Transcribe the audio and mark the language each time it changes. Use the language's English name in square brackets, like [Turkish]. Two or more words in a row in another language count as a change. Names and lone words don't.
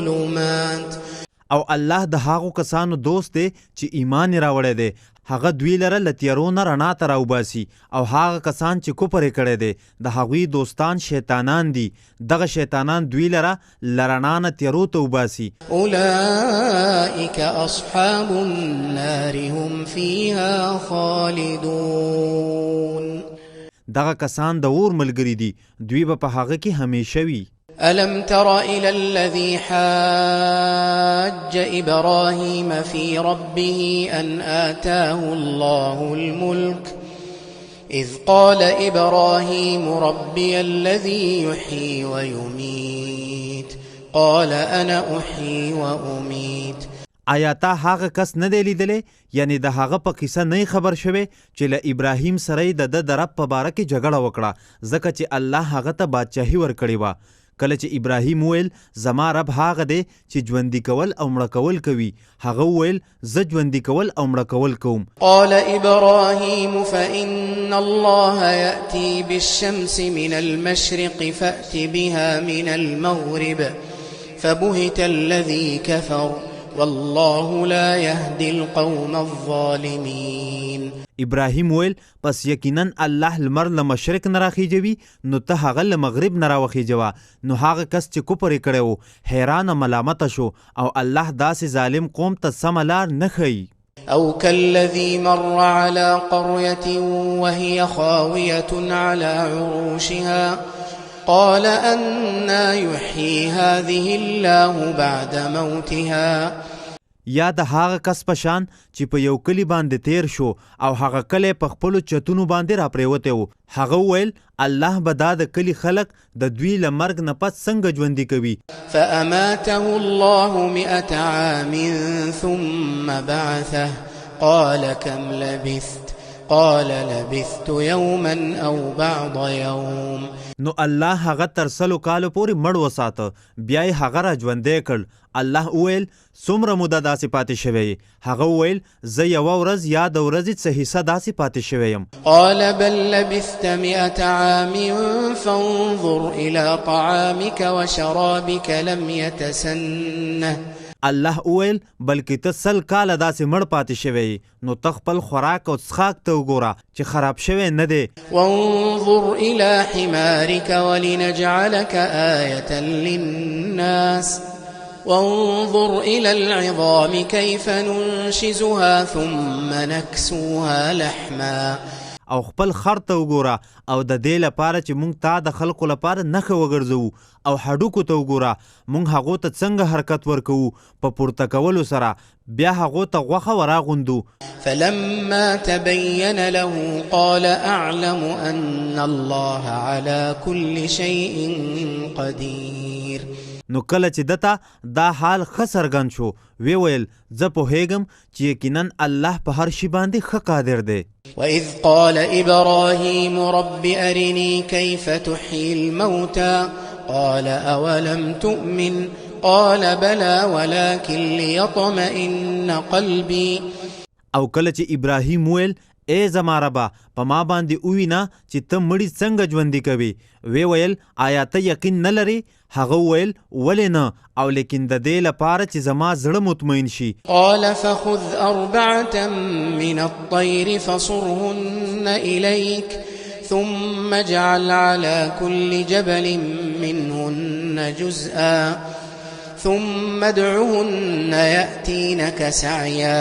[Pashto] او الله د هغو کسانو دوست دی چې ایمان یې راوړی دی هغه دوی لره له تیارو نه رڼا ته راوباسي او هغه کسان چې کفر یې کړی دی د هغوی دوستان شیطانان دي دغه شیطانان دوی لره له رڼا نه تیارو ته وباسي [Arabic] أولئك أصحاب النار هم فيها خالدون [Pashto] دغه کسان د اور ملګري دي دوی به په هغه کې همیشه وي [Arabic] ألم تر إلى الذي حاج إبراهيم في ربه أن آتاه الله الملك إذ قال إبراهيم ربي الذي يحيي ويميت قال أنا أحيي وأميت [Pashto] آیا تا هغه کس نه دی لیدلی یعنی د هغه په قصه نه خبر شوی چې له ابراهیم سره یې د رب په باره کې جګړه وکړه ځکه چې الله هغه ته بادشاهي ورکړې وه کله چې ابراهیم وویل زما رب هغه دی چې ژوندي کول او مړه کول کوي هغه وویل زه ژوندي کول او مړه کول کوم [Arabic] قال إبراهيم فإن الله يأتي بالشمس من المشرق فأت بها من المغرب فبهت الذي كفر والله لا يهدي القوم الظالمين [Pashto] ابراهیم ویل پس یقینا الله لمر له مشرق نه راخیجوي نو ته هغه له مغرب نه راوخیجوه نو هغه کس چې کفر یې کړی و حیرانه ملامته شو او الله داسې ظالم قوم ته سمه لار نه ښیي [Arabic] أو كالذي مر على قرية وهي خاوية على عروشها قال أنا يحيي هذه الله بعد موتها [Pashto] یا د هغه کس په شان چې په یو کلی باندې تیر شو او هغه کلی په خپلو چتونو باندې راپریوتی و هغه وویل الله به دا د کلي خلک د دوی له مرګ نه پس څنګه ژوندي کوي [Arabic] فأماته الله 100 عام ثم بعثه قال كم لبثت قال لبثت يوما أو بعض يوم [Pashto] نو الله هغه تر 100 کالو پورې مړ وساته بیا یې هغه را ژوندی کړ الله وویل څومره موده داسې پاتې شوی هغه وویل زه یوه ورځ یا د ورځې څه حصه داسې پاتې شوی یم [Arabic] قال بل لبثت 100 عام فانظر إلى طعامك وشرابك لم يتسنه [Pashto] الله وویل بلکې ته 100 کاله داسې مړ پاتې شوی نو ته خپل خوراک او څښاک ته وګوره چې خراب شوی نه دی [Arabic] وانظر إلى حمارك ولنجعلك آية للناس وانظر إلى العظام كيف ننشزها ثم نكسوها لحما [Pashto] او خپل خر ته وګوره او د دې لپاره چې مونږ تا د خلکو لپاره نښه وګرځوو او هډوکو ته وګوره مونږ هغو ته څنګه حرکت ورکوو په پورته کولو سره بیا هغو ته غوښه وراغوندو [Arabic] فلما تبين له قال أعلم أن الله على كل شيء قدير [Pashto] نو کله چې دته دا حال ښه څرګند شو وی ویل زه پوهیږم چې یقینا الله په هر شي باندې ښه قادر دی [Arabic] وإذ قال إبراهيم رب أرني كيف تحيي الموتى قال أولم تؤمن قال بلى ولكن ليطمئن قلبي [Pashto] او کله چې ابراهیم ویل ای زما ربه په ما باندې ووینه چې ته مړي څنګه ژوندي کوي وی ویل آیا ته یقین نه لرې هغه ویل ولې نه او لیکن د دې لپاره چې زما زړه مطمئن شي [Arabic] قال فخذ 4 من الطير فصرهن إليك ثم اجعل على كل جبل منهن جزءا ثم ادعهن يأتينك سعيا